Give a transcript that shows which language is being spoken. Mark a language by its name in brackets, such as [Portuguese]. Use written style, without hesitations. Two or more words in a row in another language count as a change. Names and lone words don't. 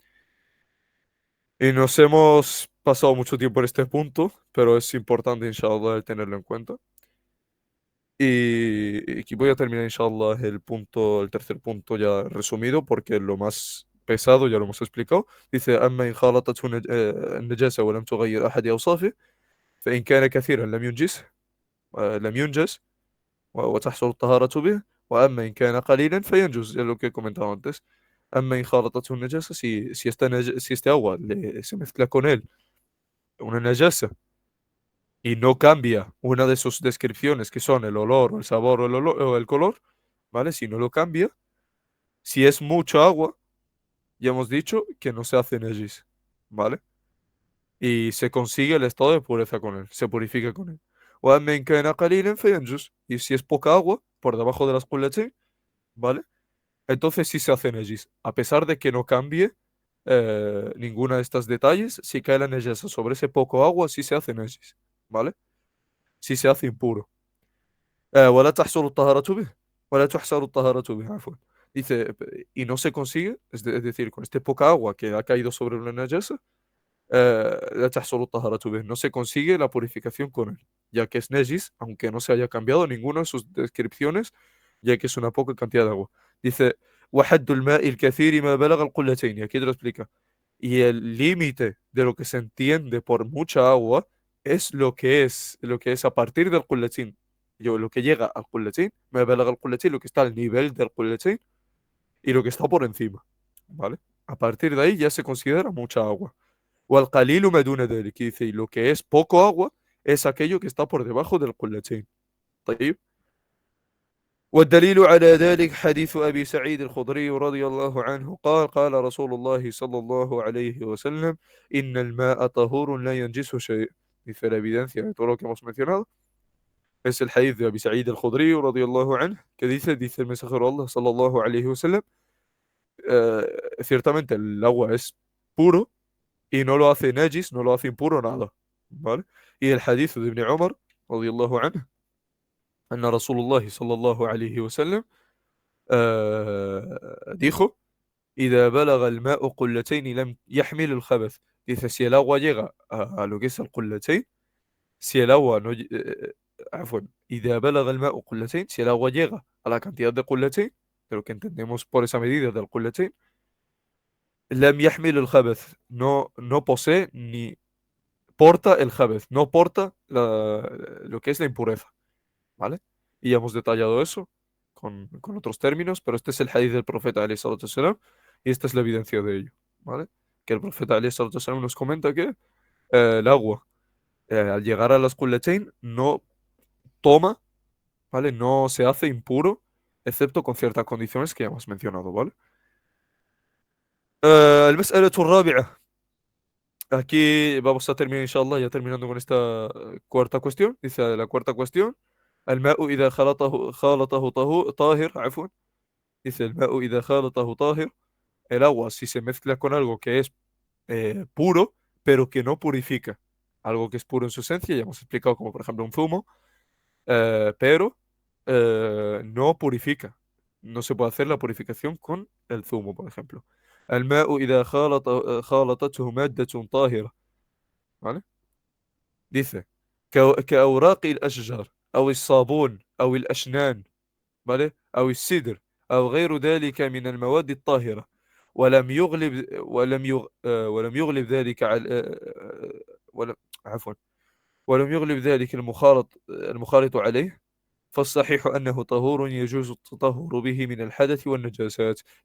[Spanish] Y nos hemos pasado mucho tiempo en este punto, pero es importante, inshallah, el tenerlo en cuenta. Y aquí voy a terminar, inshallah, el tercer punto ya resumido, porque lo más pesado ya lo hemos explicado. Dice, [Arabic] أما إن خالطته النجاسة ولم تغير أحد أوصافه فإن كان كثيرا لم ينجس وتحصل الطهارة به وأما إن كان قليلا فينجز, [Spanish] es lo que he comentado antes. [Arabic] أما إن خالطته النجاسة, [Spanish] si este agua se mezcla con él una najasa y no cambia una de sus descripciones, que son el olor, o el sabor o el color, ¿vale? Si no lo cambia, si es mucho agua, ya hemos dicho que no se hace nejis, ¿vale? Y se consigue el estado de pureza con él, se purifica con él. [Arabic] وأما إن كان قليلا فينجس. [Spanish] Y si es poca agua, por debajo de las قلتين, ¿vale? Entonces sí se hace nejis. A pesar de que no cambie ninguna de estos detalles, si cae la nejasa sobre ese poco agua, sí se hace nejis, ¿vale? Sí se hace impuro. [Arabic] ولا تحصل الطهارة به ولا تحصل الطهارة به عفوا. [Spanish] Dice, y no se consigue, es decir, con este poca agua que ha caído sobre una najasa, [Arabic] لا تحصل الطهارة به, [Spanish] no se consigue la purificación con él, ya que es nejis, aunque no se haya cambiado ninguna de sus descripciones, ya que es una poca cantidad de agua. Dice, [Arabic] وحد الماء الكثير ما بلغ القلتين, [Spanish] y aquí te lo explica. Y el límite de lo que se entiende por mucha agua es lo que es a partir del قلتين. Yo, lo que llega al قلتين, me [Arabic] بلغ القلتين, [Spanish] lo que está al nivel del قلتين y lo que está por encima, ¿vale? A partir de ahí ya se considera mucha agua. [Arabic] والقليل ما دون ذلك, [Spanish] que dice, y lo que es poco agua es aquello que está por debajo del قلتين. طيب. [Arabic] والدليل على ذلك حديث أبي سعيد الخدري رضي الله عنه قال قال رسول الله صلى الله عليه وسلم إن الماء طهور لا ينجسه شيء. [Spanish] Dice la evidencia de todo lo que hemos mencionado es el hadith de Abi Sa'id al-Khudri [Arabic] رضي الله عنه [Spanish] que dice el mensajero de Allah [Arabic] صلى الله عليه وسلم, [Spanish] ciertamente el agua es puro y no lo hace najis, no lo hace impuro nada, ¿vale? Y el hadith de Ibn Umar [Arabic] رضي الله عنه أن رسول الله صلى الله عليه وسلم dijo إذا بلغ الماء قلتين لم يحمل الخبث. [Spanish] Dice, si el agua llega a lo que es el قلتين, si el agua no... [Arabic] عفوا إذا بلغ الماء قلتين, [Spanish] si el agua llega a la cantidad de قلتين, de lo que entendemos por esa medida del قلتين, [Arabic] لم يحمل الخبث, [Spanish] no posee ni porta el خبث, no porta lo que es la impureza, ¿vale? Y ya hemos detallado eso con otros términos, pero este es el hadith del profeta [Arabic] عليه الصلاة والسلام, [Spanish] y esta es la evidencia de ello, ¿vale? Que el profeta [Arabic] عليه الصلاة والسلام [Spanish] nos comenta que el agua, al llegar a las Qulatayn, no toma, ¿vale? No se hace impuro, excepto con ciertas condiciones que ya hemos mencionado, ¿vale? [Arabic] المسألة الرابعة. [Spanish] Aquí vamos a terminar, inshallah, ya terminando con esta cuarta cuestión. Dice la cuarta cuestión. [Arabic] الماء إذا خالطه طاهر عفوا. Dice الماء إذا خالطه طاهر. [Spanish] El agua, si se mezcla con algo que es puro, pero que no purifica. Algo que es puro en su esencia, ya hemos explicado como por ejemplo un zumo, pero no purifica. No se puede hacer la purificación con el zumo, por ejemplo. [Arabic] الماء إذا خالطته مادة طاهرة. [Spanish] ¿Vale? Dice [Arabic] كأوراق الأشجار أو الصابون أو الأشنان. ¿Vale? أو السدر أو غير ذلك من المواد الطاهرة ولم يغلب ذلك على ولم عفوا ولم يغلب ذلك المخالط عليه فالصحيح أنه طهور يجوز التطهر به من الحدث والنجاسات